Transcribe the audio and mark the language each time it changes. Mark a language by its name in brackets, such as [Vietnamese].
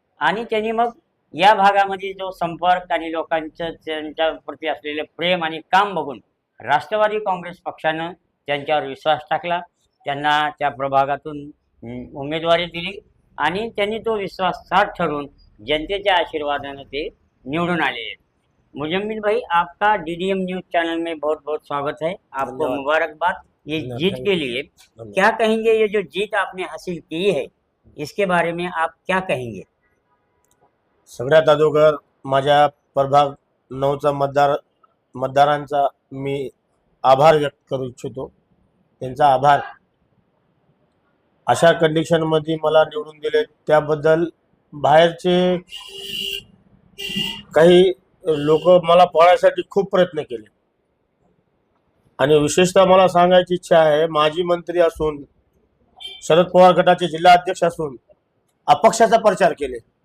[Marathi] आणि त्यांनी मग या भागामध्ये जो संपर्क आणि लोकांचं त्यांच्या प्रती असलेलं प्रेम आणि काम बघून राष्ट्रवादी काँग्रेस पक्षानं त्यांच्यावर विश्वास टाकला, त्यांना त्या प्रभागातून उमेदवारी दिली आणि त्यांनी तो विश्वास साथ ठरवून जनतेच्या आशीर्वादानं ते निवडून आले आहेत. [Hindi] मुजम्मिल भाई, आपका DDM न्यूज चैनल में बहुत बहुत स्वागत है. आपको मुबारकबाद ये जीत के लिए. क्या कहेंगे, ये जो जीत आपने हासिल की है इसके बारे में आप क्या कहेंगे? [Marathi] सगळ्यात अगोदर माझ्या प्रभाग 9चा मतदारांचा मी आभार व्यक्त करू इच्छितो. त्यांचा आभार. अशा कंडिशनमध्ये मला निवडून दिले त्याबद्दल बाहेरचे काही लोक मला पळायसाठी खूप प्रयत्न केले आणि विशेषतः मला सांगायची इच्छा आहे, माजी मंत्री असून, शरद पवार गटाचे जिल्हा अध्यक्ष असून अपक्षाचा प्रचार केले.